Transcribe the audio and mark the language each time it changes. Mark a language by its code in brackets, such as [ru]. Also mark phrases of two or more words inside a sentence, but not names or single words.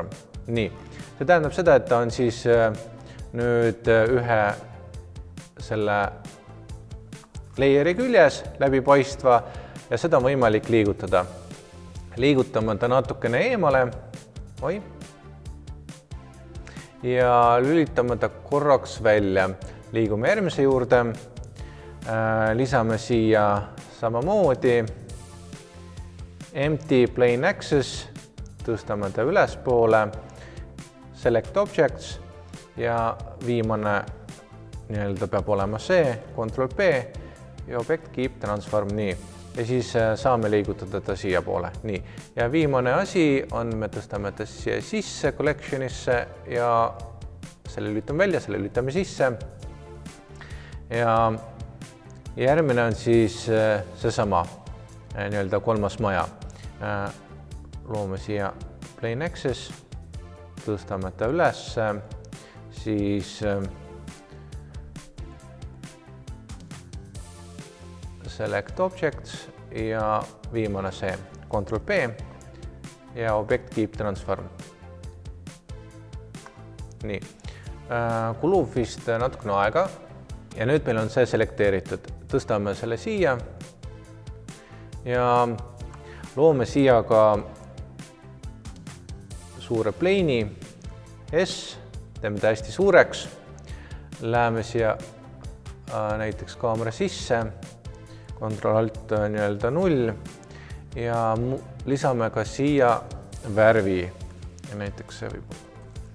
[et] Nii, see tähendab seda, et ta on siis nüüd ühe selle layeri küljes läbipaistva ja seda on võimalik liigutada. Liigutame ta natukene eemale. Ja lülitame ta korraks välja. Liigume järgmise juurde. Lisame siia samamoodi [en] empty plain axis, [et] tõstame ta ülespoole, [en] select objects [et] ja viimane peab olema see, Ctrl+P ja [en] object keep transform, [et] nii. Ja siis saame liigutada ta siia poole, nii. Ja viimane asi on, me tõstame ta siia sisse collectionisse ja selle lülitame välja, selle lülitame sisse ja järgmine on siis seesama 3. maja. Loome siia [en] plain axis, [et] tõstame ta üles, siis [en] select objects [et] ja viimane see Ctrl+P ja [en] object keep transform. [et] Nii, kulub vist natukene aega ja nüüd meil on see selekteeritud. Tõstame selle siia ja loome siia ka suure plane'i S, teeme ta hästi suureks, läheme siia näiteks kaamera sisse, Ctrl-Alt 0 ja lisame ka siia värvi ja näiteks see võib